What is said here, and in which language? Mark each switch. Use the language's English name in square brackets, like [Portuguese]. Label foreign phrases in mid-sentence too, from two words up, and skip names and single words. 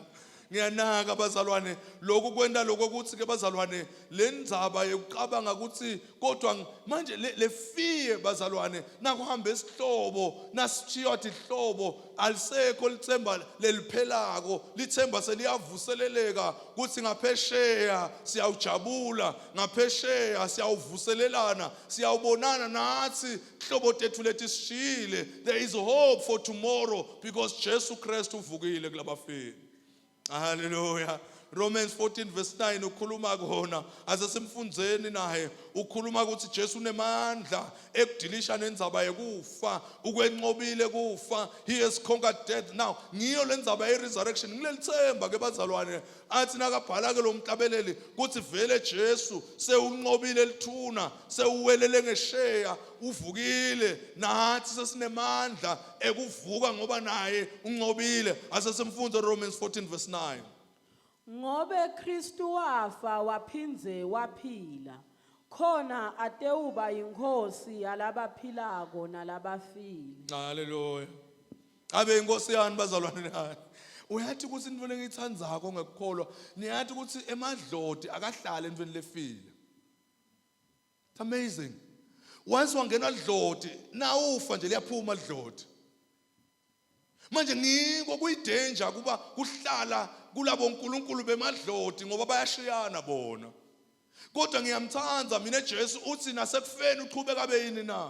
[Swati] Ngiyanaka bazalwane lokhu kwenda lokho ukuthi ke bazalwane lendzaba yokucabanga ukuthi kodwa manje le fear bazalwane nakuhamba esihlobo nasithiwa ihlobo alisekho lithemba leliphelako, lithemba seliyavuseleleka kuthi ngaphesheya siyawujabula, ngaphesheya siyawuvuselelana, siyawubonana nathi hlobo tethu lethi sishile. [English] There is hope for tomorrow because Jesu Christ [Swati] uvukile kulabafile. Hallelujah. Romans 14 verse 9 ukhuluma khona asesimfundzeni naye ukhuluma ukuthi Jesu unemandla ekudilisha nendzaba yekufa, ukwenqobile kufa, [English] he has conquered death. [Swati] Now ngiyo lendzaba ye resurrection ngilelithemba ke bazalwane athi nakabhala ke lo mhlabeleli kuthi vele Jesu sewunqobile lithuna, sewuwelele ngesheya, uvukile, nathi sesinemandla ekuvuka ngoba naye unqobile. Asesimfunze Romans 14 verse 9. Ngobe Kristu wafa waphindze waphila, khona ateuba inkosi yalabaphilako nalabafile. Hallelujah. Abe inkosi yani bazalwane naye. uyathi ukuthi into engiyithandzako ngekukholwa niyathi ukuthi emadlodi akahlala entweni lefile. [English] It's amazing. [Swati] Once wangena dlodi nawufa nje liyaphuma dlodi. Manje ngiko kuyidanger kuba kuhlala kulabo uNkulunkulu bemadlodi ngoba bayashiyana bona. Kodwa ngiyamthanda mina Jesu uthi nasekufeni uqhubeka abe yini na?